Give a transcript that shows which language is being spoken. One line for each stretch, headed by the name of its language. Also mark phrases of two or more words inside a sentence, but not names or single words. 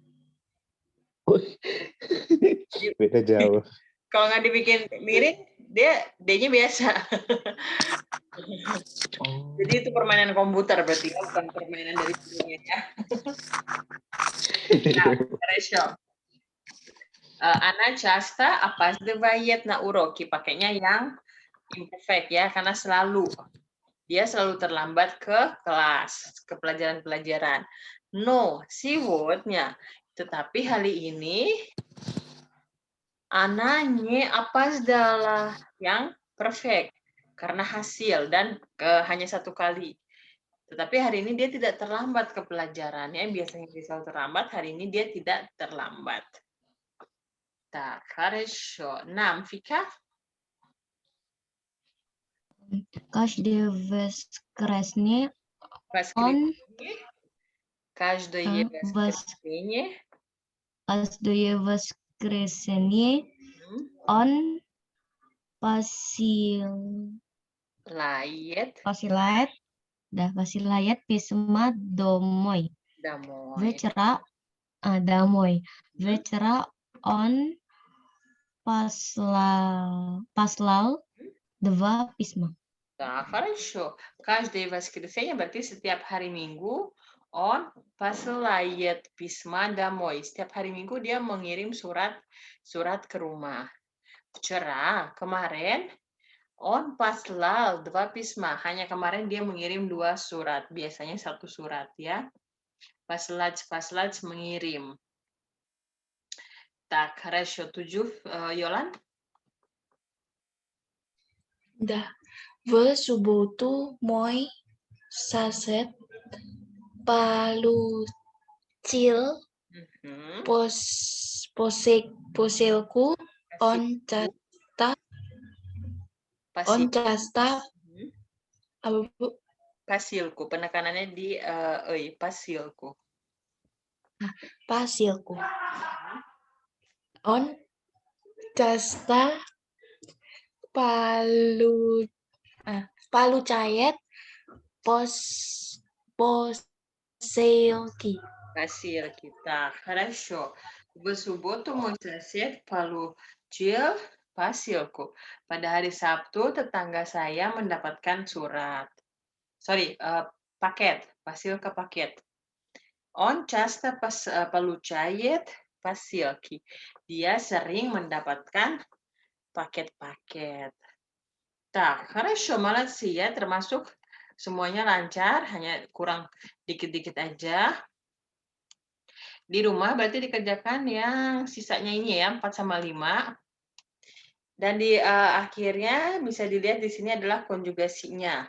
Indonesian: Beda jauh. Kalau nggak dibikin miring, dia D-nya biasa. Jadi itu permainan komputer berarti ya, bukan permainan dari dunia ya.
Russian: Nah, ratio. Ana часто опаздывает на уроки.
Indonesian: Pakainya yang imperfect ya, karena dia selalu terlambat ke kelas, ke pelajaran-pelajaran.
Russian: No, сегодня.
Indonesian: Tetapi hari ini
Russian: Ana не опоздала,
Indonesian: yang perfect karena hasil dan hanya satu kali. Tetapi hari ini dia tidak terlambat ke pelajarannya. Biasanya dia selalu terlambat, hari ini dia tidak terlambat.
Russian: Так, хорошо. Нам, Vika? Каждое воскресенье он Каждое воскресенье. Каждое воскресенье он посылает письма домой. Вечера он послал 2 письма. Так, хорошо. Каждое воскресенье
Indonesian: berarti setiap hari Minggu
Russian: on посылает письма домой.
Indonesian: Setiap hari Minggu dia mengirim surat ke rumah.
Russian: Вчера, kemarin, on послал 2 письма.
Indonesian: Hanya kemarin dia mengirim 2 surat. Biasanya 1 surat ya. Послать mengirim.
Russian: Так, хорошо. 7, Yolan? Да. В субботу мой сосед получил посылку. Он часто
Indonesian: Pasilku, penekanannya di pasilku.
Russian: Посылку. Он часто получает посылки. Посылки. Так, хорошо. В субботу мой сосед получил посылку.
Indonesian: Pada hari Sabtu, tetangga saya mendapatkan surat. Paket.
Russian: Посылка paket. Он часто получает посылки.
Indonesian: Dia sering mendapatkan paket-paket.
Russian: Так, хорошо, молодцы
Indonesian: ya, termasuk semuanya lancar, hanya kurang dikit-dikit aja. Di rumah berarti dikerjakan yang sisanya ini ya, 4 sama 5. Dan di akhirnya bisa dilihat di sini adalah konjugasinya.